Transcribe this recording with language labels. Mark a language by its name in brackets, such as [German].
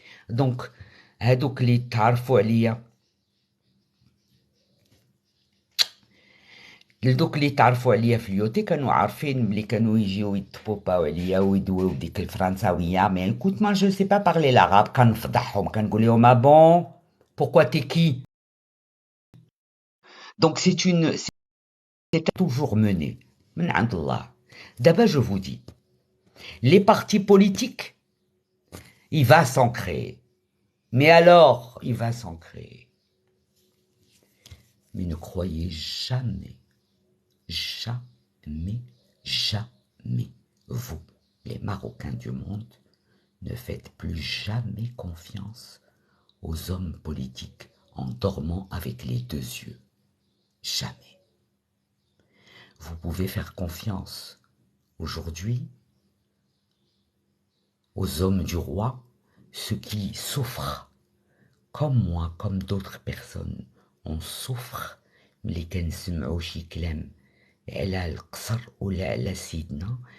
[Arabic] دونك هادوك اللي تعرفوا عليا، في اليوتي كانوا عارفين ملي كانوا يجيو يتبوباو عليا ويدويو بديك الفرنساويه. [French] مي كنت ما جو سي با بارلي العرب، [Arabic] كنفضحهم كنقول لهم [French] بون بوركوا تي كي. دونك c'est toujours mené [Arabic] من عند الله. [French] D'abord, je vous dis, les partis politiques, il va s'en créer. Mais alors, il va s'en créer. Mais ne croyez jamais, jamais, jamais, vous, les Marocains du monde, ne faites plus jamais confiance aux hommes politiques en dormant avec les deux yeux. Jamais. Vous pouvez faire confiance aujourd'hui aux hommes du roi, ceux qui souffrent, comme moi, comme d'autres personnes. On souffre [Arabic] ملي كنسمعوا شي كلام على القصر ولا على سيدنا.